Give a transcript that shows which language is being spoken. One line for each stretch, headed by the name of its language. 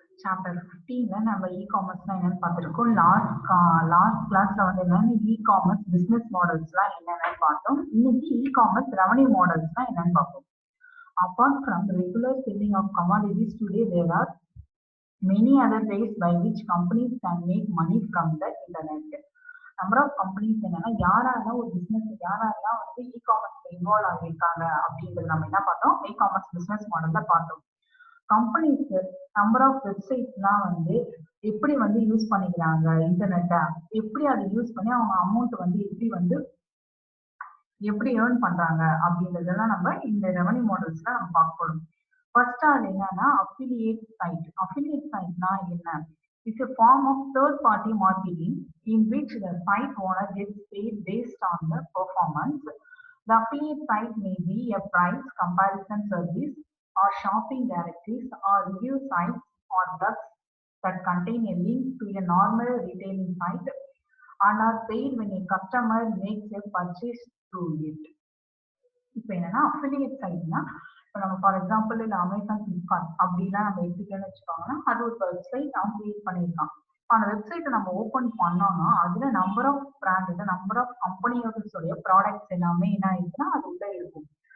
Tamil: Chapter 15 நம்ம e-commerce என்னன்னு பார்த்திருக்கோம். லாஸ்ட் கிளாஸ்ல வந்து என்னன்னு e-commerce பிசினஸ் மாடல்ஸ்லாம் என்னன்னு பார்த்தோம். இன்னைக்கு e-commerce ரெவன்யூ மாடல்ஸ்லாம் என்னன்னு பார்ப்போம்.
English: Apart from the regular selling of commodities, today there are many other ways by which companies can make money from the internet.
Tamil: Number of companies என்னன்னா யாரெல்லாம் ஒரு பிசினஸ் யாரெல்லாம் வந்து இ-காமர்ஸ் இன்வால்வ் ஆகியிருக்காங்க அப்படின்றது நம்ம என்ன பார்த்தோம், இ-காமர்ஸ் பிசினஸ் மாடல்ல பார்த்தோம். கம்பெனிஸ் நம்பர் ஆஃப் வெப்சைட்ஸ்லாம் வந்து எப்படி வந்து யூஸ் பண்ணிக்கிறாங்க இன்டர்நெட்டை, எப்படி அதை யூஸ் பண்ணி அவங்க அமௌண்ட் வந்து எப்படி ஏர்ன் பண்றாங்க அப்படின்றதெல்லாம் நம்ம இந்த ரெவன்யூ மாடல்ஸ்ல நம்ம பார்க்க போறோம். ஃபர்ஸ்ட் அது என்னன்னா அஃபிலியேட் சைட். அஃபிலியேட் சைட்னா என்ன?
English: It's a form of third-party marketing in which the site owner gets paid based on the performance. The affiliate site may be a price comparison service or shopping directories or review sites or blogs that contain a link to a normal retailing site and are paid when a customer makes a purchase through it.
Tamil: இப்போ என்னன்னா affiliate சைட்னா இப்போ நம்ம for example இல்லை Amazon Flipkart அப்படிலாம் நம்ம எடுத்துக்கணும்னு வச்சுக்கோங்கன்னா அது ஒரு வெப்சைட் அவன் கிரியேட் பண்ணியிருக்கான். அந்த வெப்சைட்டை நம்ம ஓப்பன் பண்ணோம்னா அதுல number of brand number of கம்பெனியோடைய products எல்லாமே என்ன ஆயிடுச்சுன்னா அது உள்ள இருக்கும்.